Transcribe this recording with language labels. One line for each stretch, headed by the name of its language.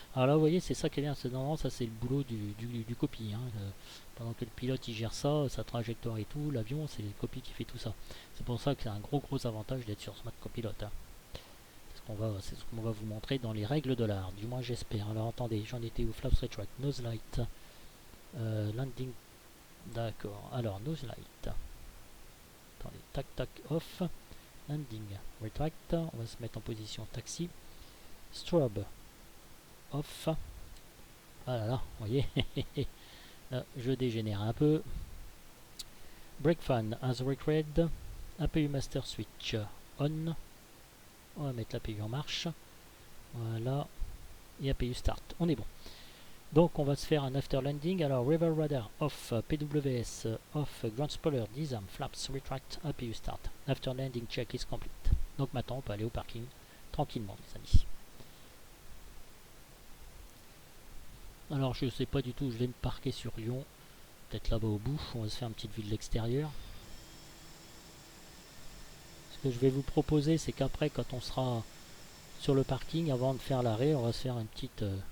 French: Alors là vous voyez c'est ça qui est bien, c'est normalement ça c'est le boulot du copie. Hein. Pendant que le pilote il gère ça, sa trajectoire et tout, l'avion c'est le copie qui fait tout ça. C'est pour ça que c'est un gros avantage d'être sur Smart Copilot. Hein. C'est ce qu'on va vous montrer dans les règles de l'art, du moins j'espère. Alors attendez, j'en étais où?
English: Flaps retract, nose light, landing, d'accord.
French: Alors nose light, attendez, tac tac off.
English: Landing, retract,
French: on va se mettre en position taxi.
English: Strobe, off.
French: Ah là là, vous voyez, là, je dégénère un peu.
English: Brake fan, as required. APU master switch, on.
French: On va mettre l'APU en marche. Voilà. et APU Start. On est bon. Donc on va se faire un after landing.
English: Alors River Radar off, PWS off, ground spoiler, disarm, flaps, retract, APU Start. After landing check is complete.
French: Donc maintenant on peut aller au parking tranquillement les amis. Alors je sais pas du tout, je vais me parquer sur Lyon. Peut-être là-bas au bout, on va se faire une petite vue de l'extérieur. Ce que je vais vous proposer, c'est qu'après, quand on sera sur le parking, avant de faire l'arrêt, on va se faire une petite...